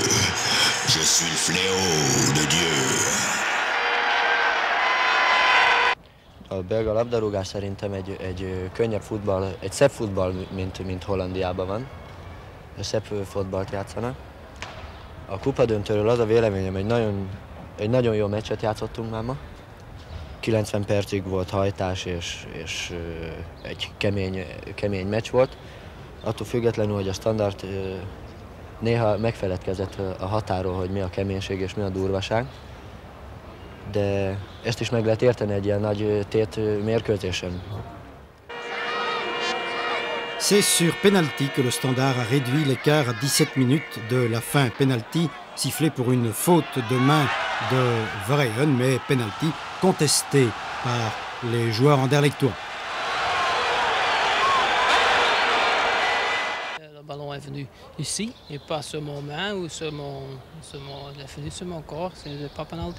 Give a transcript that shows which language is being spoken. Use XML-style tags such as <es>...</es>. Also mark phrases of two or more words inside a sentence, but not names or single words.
<fr>Je suis le fléau de Dieu.</fr> <hu>A belga labdarúgás szerintem egy könnyebb futball, egy szebb futball, mint Hollandiában van. Szebb futballt játszanak. A kupadöntőről az a véleményem, egy nagyon jó meccset játszottunk már ma. 90 percig volt hajtás, és egy kemény meccs volt. Attól függetlenül, hogy a Standard néha megfeledkezett a határól, hogy mi a keménység és mi a durvaság, de ezt is meg lehet érteni egy ilyen nagy tét mérkőzésen.</hu> <fr>C'est sur penalty que le Standard a réduit l'écart à 17 minutes de la fin. Penalty sifflé pour une faute de main de Verheyen, mais penalty contesté par les joueurs anderlechtois. Le ballon est venu ici et pas sur mon main ou il est venu sur mon corps, c'est pas penalty.</fr>